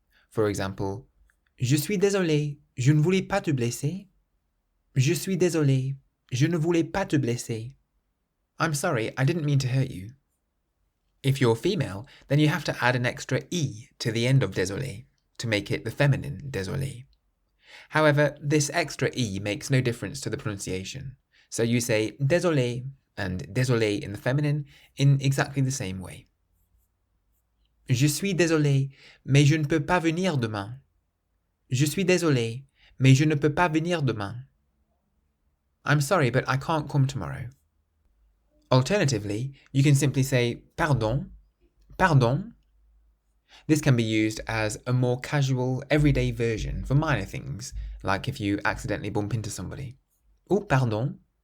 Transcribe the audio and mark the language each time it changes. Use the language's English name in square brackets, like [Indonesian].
[English] For example, [French] Je suis désolé, je ne voulais pas te blesser. Je suis désolé, je ne voulais pas te blesser. [English] I'm sorry, I didn't mean to hurt you. If you're female, then you have to add an extra E to the end of désolé to make it the feminine désolé. However, this extra E makes no difference to the pronunciation, so you say désolé and désolé in the feminine in exactly the same way. [French] Je suis désolé, mais je ne peux pas venir demain. Je suis désolé, mais je ne peux pas venir demain. [English] I'm sorry, but I can't come tomorrow. Alternatively, you can simply say pardon, pardon. This can be used as a more casual, everyday version for minor things, like if you accidentally bump into somebody. Oh, pardon.